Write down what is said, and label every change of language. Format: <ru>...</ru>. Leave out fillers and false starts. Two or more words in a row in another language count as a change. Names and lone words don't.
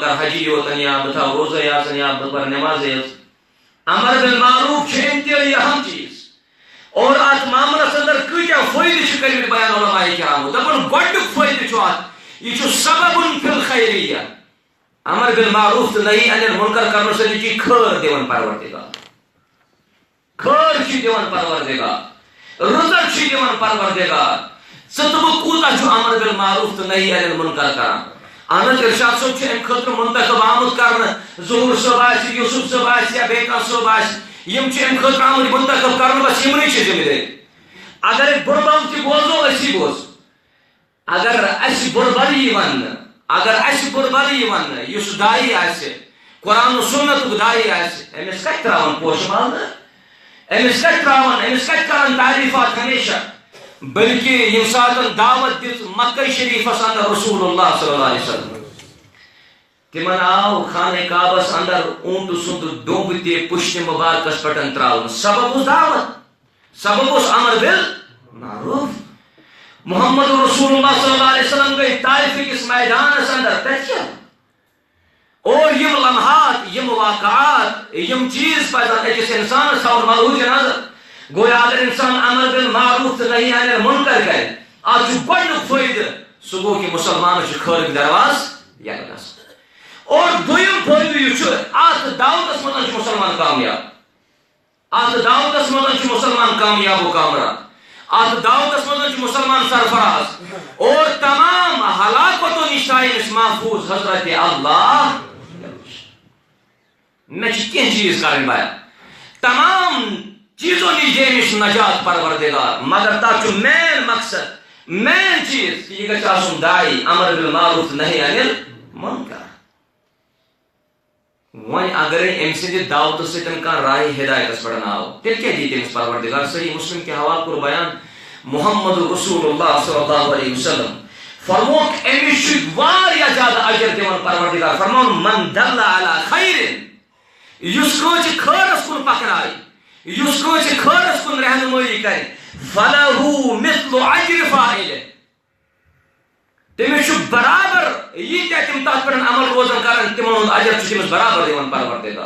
<ks>کرٕ حجی یوتن یا بہٕ تھاو روزے یٲژَن یا بہٕ پرٕ نٮ۪مازے یٲژ</ks> <ar>امر بالمعروف</ar> <ks>چھُ انتہٲئی اہم چیز اور اتھ معاملس اندر کۭتیاہ فٲیدٕ چھِ کٔرمٕتۍ بیان علماء کرامو دپان گۄڈنیُک فٲیدٕ چھُ اتھ یہ چھُ</ks> <ar>سببٌ فی الخیریہ امر بالمعروف</ar> <ks>تہٕ</ks> <ar>نہی عن المنکر</ar> <ks>کرنہٕ سۭتۍ چھِ خٲر دِوان پروردگار خٲر چھُ دِوان پروردگار رٕژر چھُ دِوان پروردگار ژٕ تہٕ بہٕ کوٗتاہ کوتاہ</ks> <ar>امر بالمعروف</ar> <ks>تو</ks> <ar>نہی عن المنکر</ar> <ks>کران. احمد ارشاد صاحب ام خاطر منتخب آمد کرنا. ظہور صاحب آسہِ یوسف صاحب آسہِ یا بیٚیہِ کانٛہہ صاحب آسہِ یم ام خاطر آمد منتخب کرنا. بس یمنٕے چھِ ذمہ دٲری. اگر بُربل تہِ بوزو أسی بوزو. اگر اَسہِ بُربل یی وننہٕ اگر اَسہِ بُربل یی وننہٕ یُس دایی آسہِ قرآن و سنتُک دایی آسہِ أمِس کتہِ تراون پوشہٕ مالہٕ أمِس کتہِ تراون أمِس کتہِ کرن تعریفات ہمیشہ. بلکہ یم ساتن دعوت دِژ مکہ شریفس اندر رسول اللہ</ks> <ar>صلی اللہ علیہ وسلم</ar> <ks>تمن آو خانہ کعبس اندر اونٹ سند ڈوٚمب تہِ پُشتہِ مبارکس پٮ۪ٹھ تراونہٕ. سبب اوس دعوت سبب اوس امر بالمعروف. محمد رسول اللہ</ks> <ar>صلی اللہ علیہ وسلم</ar> <ks>گئی طائف کس میدانس اندر تتہِ اور یم لمحات یم واقعات یم چیز پزن أکِس انسانس تھاون ملحوظ نظر. گویا اگر انسان</ks> <ar>امر بالمعروف</ar> <ks>تو</ks> <ar>نہی عن المنکر</ar> <ks>کرے اتھ چھُ گۄڈنیُک فٲیدٕ سُہ گوٚو کہِ مُسلمانس چھُ خٲرٕک درواز یلہٕ گژھان. اور دوٚیِم فٲیدٕ یہِ چھُ اتھ دعوتس منٛز چھُ مُسلمان کامیاب. اتھ دعوتس منٛز چھُ مُسلمان کامیاب و کامران. اتھ دعوتس منٛز چھُ مُسلمان سرفراز اور تمام ہلاکتو نش تھایہِ أمِس محفوظ حضرت اللہ. مےٚ چھِ کینٛہہ چیٖز کرٕنۍ بیان</ks> <ur>تمام چیزوں</ur> <ks>نش دِ أمِس نجات پروردگار. مگر تتھ چھُ مین مقصد مین چیز کہ یہِ گژھِ آسُن داعی</ks> <ar>امر بالمعروف نہی عن المنکر.</ar> <ks>وۄنۍ اگرے أمۍ سٕنٛدِ دعوتہٕ سۭتۍ کانٛہہ راہِ ہدایتس پٮ۪ٹھ آو تیٚلہِ کیٛاہ دی تٔمِس پروردگار. صحیح مسلم کے حوالہٕ کوٚر بیان محمد رسول اللہ</ks> <ar>صلی اللہ علیہ وسلم</ar> <ks>فرموک أمِس چھُ واریاہ زیادٕ اجر دِوان پروردگار. فرمون</ks> <ar>من دل علی خیرٍ</ar> <ks>یُس کٲنٛسہِ خٲرس کُن پکنایہِ یُس کٲنٛسہِ خٲرس کُن رہنمٲیی کرِ</ks> <ar>فلہو مثل اجر فاعلہ</ar> <ks>تٔمِس چھُ برابر ییٖتیاہ تِم تتھ پٮ۪ٹھ عمل روزان کران تِمن ہُنٛد اجر چھُ تٔمِس برابر دِوان پروردگار.</ks>